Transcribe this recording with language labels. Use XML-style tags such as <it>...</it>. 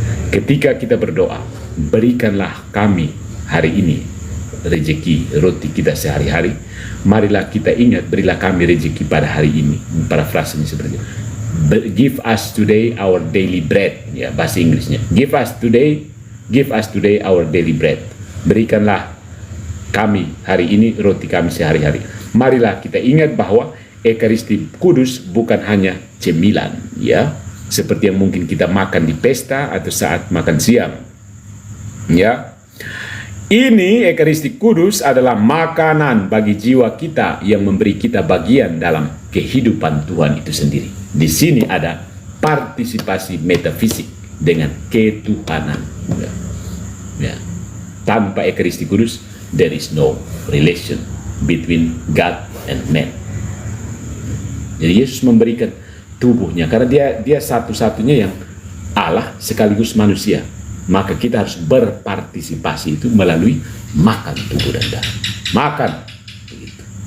<id>Ketika kita berdoa, berikanlah kami hari ini rezeki roti kita sehari-hari, marilah kita ingat, berilah kami rezeki pada hari ini. Parafrasenya seperti itu.</id> <en>Give us today our daily bread,</en> <id>ya bahasa Inggrisnya.</id> <en>Give us today our daily bread.</en> <id>Berikanlah kami hari ini roti kami sehari-hari. Marilah kita ingat bahwa Ekaristi Kudus bukan hanya cemilan, ya, seperti yang mungkin kita makan di pesta atau saat makan siang. Ya, ini Ekaristi Kudus adalah makanan bagi jiwa kita yang memberi kita bagian dalam kehidupan Tuhan itu sendiri. Di sini ada partisipasi metafisik dengan ketuhanan. Ya. Tanpa Ekaristi Kudus,</id> <en>there is no relation between God and man.</en> <id>Jadi Yesus memberikan tubuhnya karena dia satu-satunya yang Allah sekaligus manusia. Maka kita harus berpartisipasi itu melalui makan tubuh dan darah. Makan. Begitu.</id>